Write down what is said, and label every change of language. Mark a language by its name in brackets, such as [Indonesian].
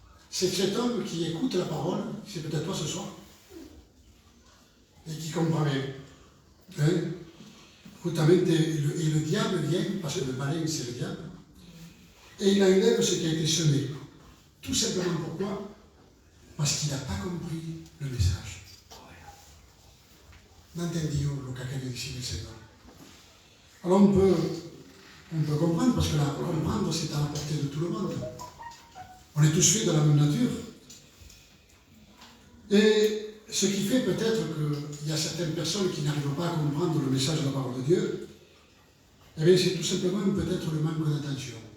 [French] C'est cet homme qui écoute la parole, c'est peut-être toi ce soir, et qui comprend rien. Hein? Et le diable vient, parce que le malin c'est le diable, et il enlève ce qui a été semé. Tout simplement pourquoi? Parce qu'il n'a pas compris le message. [Spanish] Non entendió lo que quería decir el Seigneur. [French] Alors on peut comprendre, parce que là, comprendre c'est à la portée de tout le monde. On est tous faits de la même nature. Et ce qui fait peut-être qu'il y a certaines personnes qui n'arrivent pas à comprendre le message de la parole de Dieu, eh bien c'est tout simplement peut-être le manque d'attention.